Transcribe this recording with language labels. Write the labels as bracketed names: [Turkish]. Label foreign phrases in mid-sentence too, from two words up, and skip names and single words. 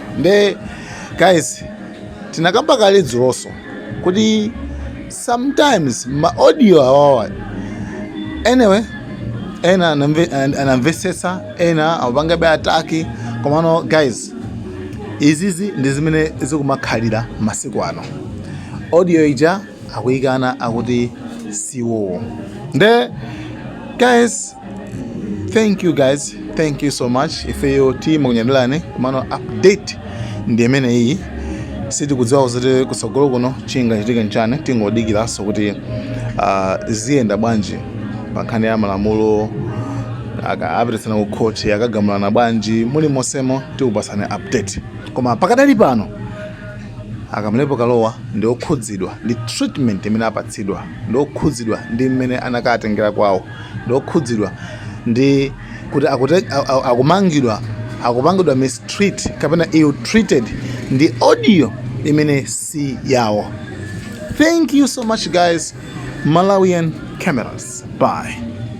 [Nyanja] Nde guys, tinakamba kale dzuloso kuti sometimes ma audio awawa anyway ena anamvetsetsa, ena amapanga be ataki, komano guys izizi ndi zimene zikumakhalira masiku ano. Audio ija akuyikana akuti siwo. Nde guys, [English] thank you so much [Nyanja] ifeyo team kunyadirani komano update ndi imene iyi. Sitikudziwa kuti kusogolo kuno chingachitika nchani, tingodikiraso kuti ziyenda bwanji pa nkhani ya malamulo, apititsana ku court akagamulana bwanji, muli mosemo tikupasani update. Koma pakadali pano Kamlepo Kaluwa ndi okhudzidwa ndi treatment imene apatsidwa, ndi okhudzidwa ndi mmene anakatengera kwawo, ndi okhudzidwa ndi kuti akupangidwa mistreat kapena [English] ill treated [Nyanja] ndi audio imene si yawo. [English] Thank you so much guys. Malawian Cameras. Bye.